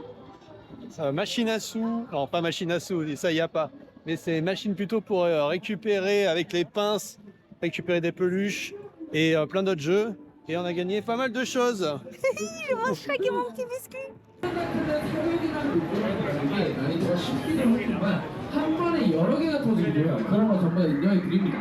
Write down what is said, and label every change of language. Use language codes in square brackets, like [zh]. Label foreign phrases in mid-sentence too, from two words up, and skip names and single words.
[fr] Machine à sous. Non, pas machine à sous, ça y a pas. Mais c'est machine plutôt pour récupérer avec les pinces, récupérer des peluches et plein d'autres jeux. Et on a gagné pas mal de choses. Je mange craquer mon petit biscuit. [ko] 한 번에 여러 개가 터지고요. 그런 거 정말 인정해 드립니다.